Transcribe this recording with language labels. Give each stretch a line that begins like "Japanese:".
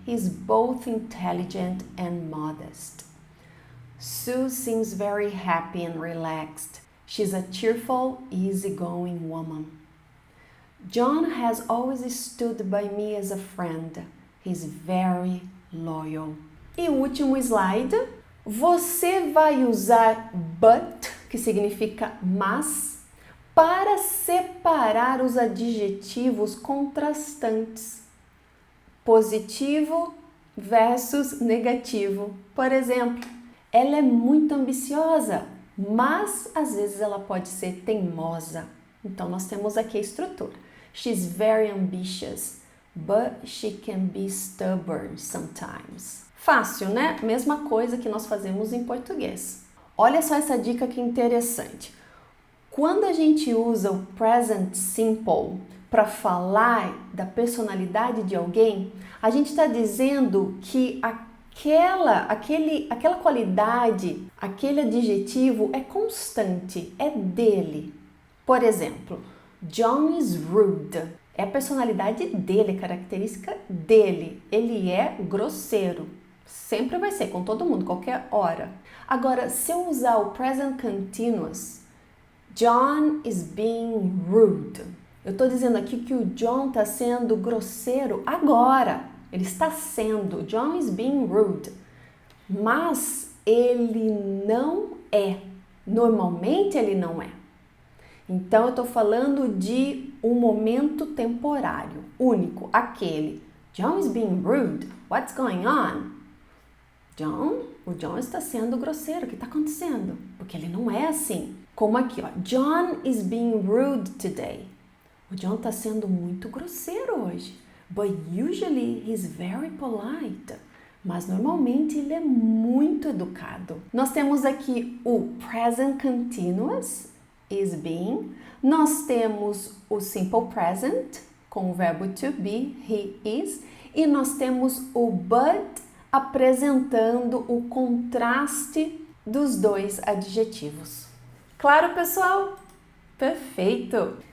English: He's both intelligent and modest. Sue seems very happy and relaxed. She's a cheerful, easygoing woman. John has always stood by me as a friend. He's very loyal.
Portuguese: E o último slide. Você vai usar but, que significa mas, para separar os adjetivos contrastantes. Positivo versus negativo. Por exemplo, ela é muito ambiciosa, mas às vezes ela pode ser teimosa. Então nós temos aqui a estrutura.
English: She's very ambitious, but she can be stubborn sometimes.
Portuguese: Fácil, né? Mesma coisa que nós fazemos em português. Olha só essa dica que interessante. Quando a gente usa o present simple para falar da personalidade de alguém, a gente está dizendo que aquela qualidade, aquele adjetivo é constante, é dele. Por exemplo,
English: John is rude.
Portuguese: É a personalidade dele, característica dele. Ele é grosseiro. Sempre vai ser, com todo mundo, qualquer hora. Agora, se eu usar o present continuous,
English: John is being rude.
Portuguese: Eu estou dizendo aqui que o John está sendo grosseiro agora. Ele está sendo.
English: John is being rude.
Portuguese: Mas ele não é. Normalmente ele não é. Então eu estou falando de um momento temporário, único, aquele.
English: John is being rude. What's going on?
Portuguese: O John está sendo grosseiro. O que está acontecendo? Porque ele não é assim. Como aqui, ó.
English: John is being rude today.
Portuguese: O John está sendo muito grosseiro hoje.
English: But usually he's very polite.
Portuguese: Mas normalmente ele é muito educado. Nós temos aqui o present continuous, is being. Nós temos o simple present, com o verbo to be, he is. E nós temos o but, apresentando o contraste dos dois adjetivos. Claro, pessoal? Perfeito!